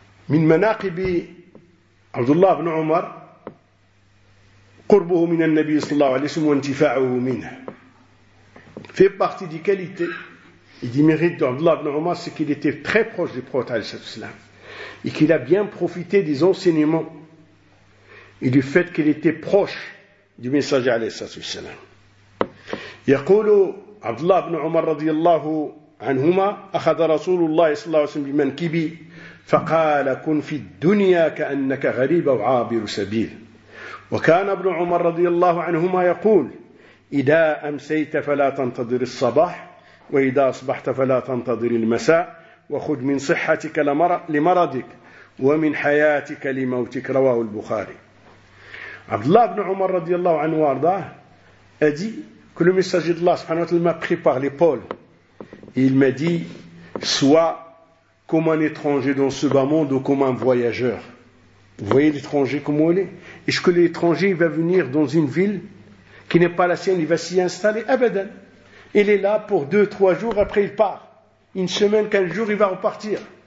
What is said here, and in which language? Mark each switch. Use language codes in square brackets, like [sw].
[ar] من مناقب عبد الله بن عمر قربه من النبي صلى الله عليه وسلم وانتفاعه منه في [fr] partie des qualités et des mérites d'Abd Allah ibn Omar, c'est qu'il était très proche du prophète عليه الصلاة والسلام et qu'il a bien profité des enseignements et du fait qu'il était proche du messager عليه الصلاة والسلام. [ar] يقول عبد الله بن عمر رضي الله عنهما أخذ رسول الله صلى الله عليه وسلم بمنكبي فقال كن في الدنيا كأنك غريب أو عابر سبيل. وكان ابن عمر رضي الله عنهما يقول إذا أمسيت فلا تنتظر الصباح وإذا أصبحت فلا تنتظر المساء وخذ من صحتك لمرضك ومن حياتك لموتك. رواه البخاري. عبد الله بن عمر رضي الله عنه وارضاه أدي كل مساجد الله سبحانه وتعالى ما [fr] prépare les pôles. Il m'a dit soit comme un étranger dans ce bas monde ou comme un voyageur. Vous voyez l'étranger comment il est? Est-ce que l'étranger va venir dans une ville qui n'est pas la sienne, il va s'y installer? Abadan. Il est là pour 2-3 jours, après il part. Une semaine, 15 jours, il va repartir.